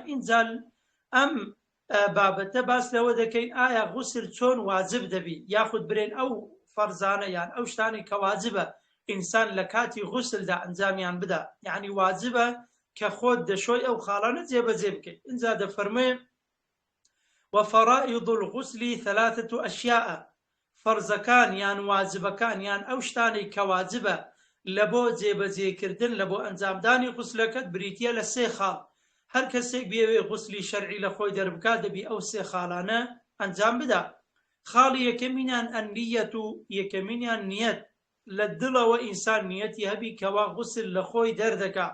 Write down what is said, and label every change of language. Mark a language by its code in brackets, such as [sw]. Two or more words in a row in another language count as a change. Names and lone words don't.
[ckb] ئینجا ئەم بابەتە باس لەوە دەکەین ئایا غوسل چۆن واجب دەبی، یاخود برێن ئەو فەرزانە یان ئەو شتانی کە واجبە ئینسان لە کاتی غوسلدا ئەنجامیان بدا، یعنی واجبە کە خۆت دەشۆی ئەو خاڵانە جێبەجێ بکەیت. ئینجا دەفەرمێ [ar] وفرائض الغسل ثلاثة أشياء، [ckb] فەرزەکان یان واجبەکان یان ئەو شتانەی کە واجبە لە بۆ جێبەجێکردن، لە بۆ ئەنجامدانی غوسلەکەت بریتە لە سێ خاڵ. هەر کەسێک بێوێ غوسلی شەرعی لە خۆی دەربکات دەبی ئەو سێ خاڵانە ئەنجام بدا. خاڵی یەکەمینیان ئەنیەت، و یەکەمینیان نیەت، لە دڵەوە ئینسان نیەتی هەبی کەوا غوسل لە خۆی دەردەکا.